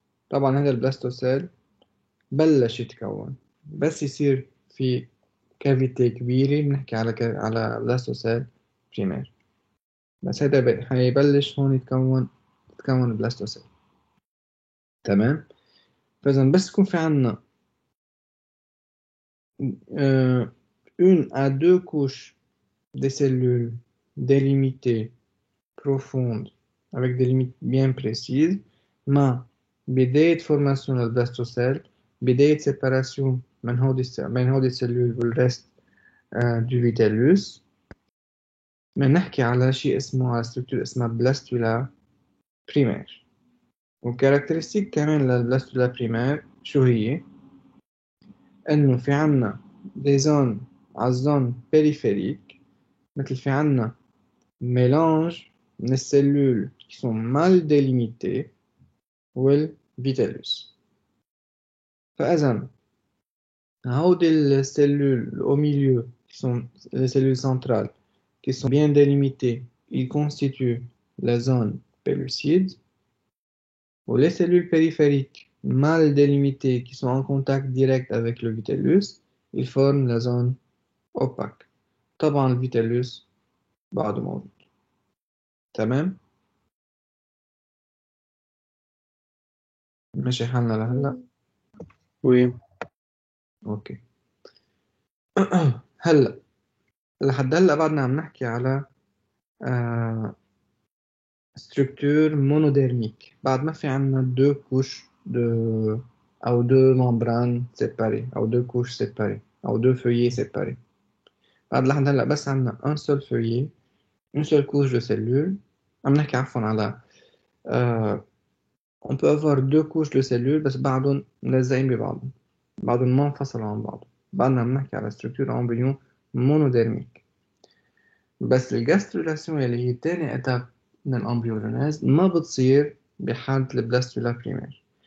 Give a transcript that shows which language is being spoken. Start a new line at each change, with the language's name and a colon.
Arabic: طبعا هذا البلاستوسيل بلش يتكون بس يصير في كافيتي كبيرة بنحكي على بلاستوسيل بريمير. بس هذا هيبلش هون تتكون البلاستوسيل. تمام. فإذا بس يكون في عنا
French: une à deux couches des cellules délimitées profondes avec des limites bien précises
Arabic: مع بداية
French: formation للبلاستوسيل،
Arabic: بداية
French: séparation
Arabic: من هودي السلول والرست
French: du vitellus.
Arabic: بنحكي على شيء اسمه على structure اسمها بلاستولا بريمير. والكاركترستيك كمان للبلاستولا بريمير شو هي؟ إنه في عنا
French: des zones
Arabic: على الزون périphérique مثل في عنا mélange من
French: cellules qui sont mal délimitées
Arabic: والvitellus.
French: فإذا هودي les cellules au milieu qui sont les cellules centrales qui sont bien délimitées, ils constituent la zone pellucide. Ou les cellules périphériques mal délimitées qui sont en contact direct avec le vitellus, ils forment la zone opaque.
Arabic: طبعا الفيتellus بعده موجود. تمام؟ ماشي حالنا لهلا؟
French: وي
Arabic: اوكي. هلا لحد هلا بعدنا عم نحكي على
French: structure monodérmique.
Arabic: بعد ما في عنا
French: deux couches de أو deux membranes séparées أو deux couches séparées أو deux feuillets séparés.
Arabic: بعد لحد هلا بس عنا
French: un seul feuillet, une seule couche de cellules.
Arabic: عم نحكي عفوا على
French: on peut avoir deux couches de cellules
Arabic: بس بعضهم ملزقين ببعضهم، بعضهم ما انفصلوا عن بعض. بعدنا عم نحكي على
French: structure embryon monodérmique.
Arabic: بس الجاسترولاسيون اللي هي تاني إتاب من الأمبريولونيز ما بتصير بحالة البلاستولا بريمير.